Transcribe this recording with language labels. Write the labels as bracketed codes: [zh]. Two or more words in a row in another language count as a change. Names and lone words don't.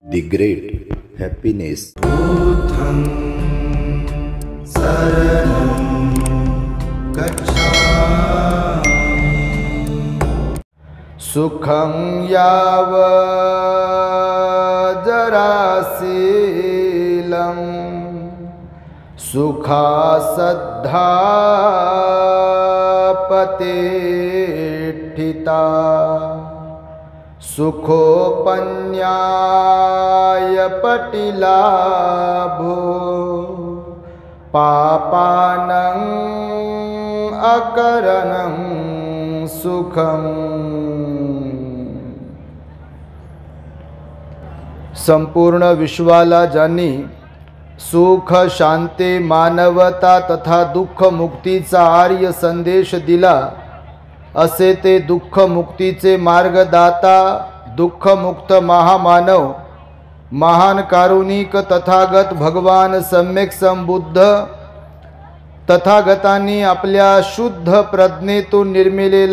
[en] The great happiness. [pi] बुद्धं शरणं गच्छामि। सुखं यावज्जराशीलं सुखासद्धापतेष्ठिता सुखोपन्याय पटिलाभो पापानं अकरणं सुखम्। [mr] संपूर्ण विश्वाला ज्यांनी सुख शांती मानवता तथा दुःख मुक्तीचा आर्य संदेश दिला, असे ते दुःख मुक्तीचे मार्गदाता दुःखमुक्त महामानव महान कारुणिक तथागत भगवान सम्यक संबुद्ध तथागतांनी आपल्या शुद्ध प्रज्ञेतून निर्मिलेला